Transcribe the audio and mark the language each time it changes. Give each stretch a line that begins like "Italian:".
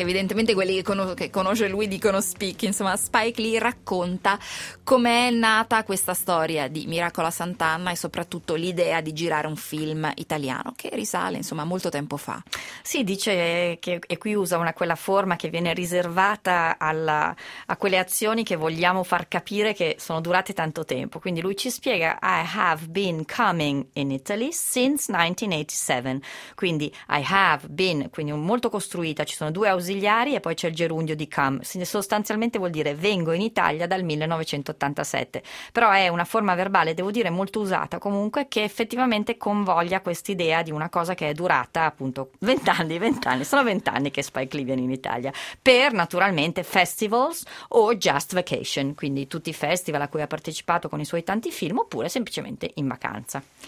Italian: Evidentemente quelli che conosce lui dicono Spicchi. Insomma, Spike Lee racconta com'è nata questa storia di Miracolo a Sant'Anna e soprattutto l'idea di girare un film italiano che risale, insomma, molto tempo fa. Sì, dice che, e qui usa una quella forma che viene riservata a quelle azioni che vogliamo far capire che sono durate tanto tempo. Quindi lui ci spiega:
English: I have been coming in Italy since 1987.
Italian: Quindi
English: I have been,
Italian: quindi molto costruita, ci sono due ausiliari e poi c'è il gerundio di come, sostanzialmente vuol dire vengo in Italia dal 1987, però è una forma verbale, devo dire, molto usata comunque, che effettivamente convoglia quest'idea di una cosa che è durata appunto vent'anni che Spike Lee viene in Italia per naturalmente festivals o
English: just vacation,
Italian: quindi tutti i festival a cui ha partecipato con i suoi tanti film oppure semplicemente in vacanza.